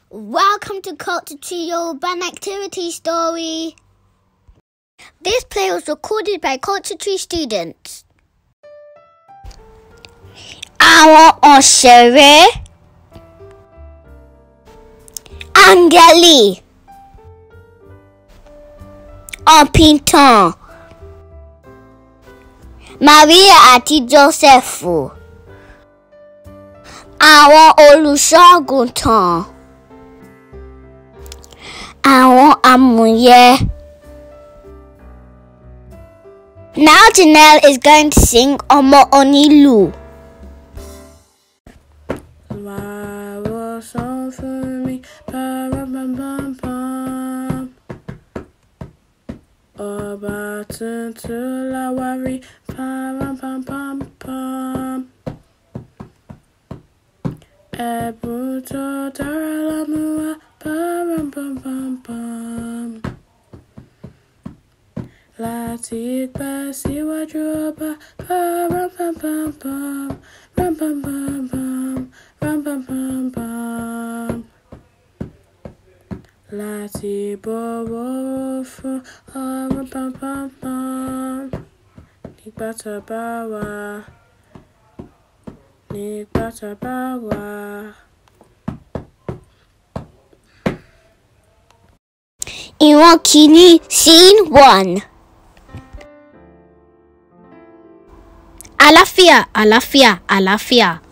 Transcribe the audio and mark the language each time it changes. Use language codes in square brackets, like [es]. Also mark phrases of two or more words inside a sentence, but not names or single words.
[en] Welcome to CultureTree Ltd Nativity story. This play was recorded by CultureTree students. [yo] Àwọn òṣèré Áńgẹ́lì Ọ̀pìtàn Maria àti Jósẹ́fù. Àwọn olùṣọ́-àgùntàn. Àwọn àmúyẹ. [en] Now Janelle is going to sing Ọmọ Onílù. Why was all for me? Ba-ram-bam-bam-bam. [yo] Ọba tuntun la wá rí. Ba-ram-bam-bam-bam. Ẹ̀bùn tó dára la mú wá. Ba-ram-bam-bam-bam. Láti pẹ́ síwájú ọba. Ba-ram-bam-bam-bam. Ram-bam-bam-bam. Ram-bam-bam-bam. Láti bọ̀wọ̀ fún ram-bam-bam-bam. Nígbà tá bá wà. Nígbà tá bá wà. Ìran kìíní Scene 1. Àlàáfíà, àlàáfíà, àlàáfíà.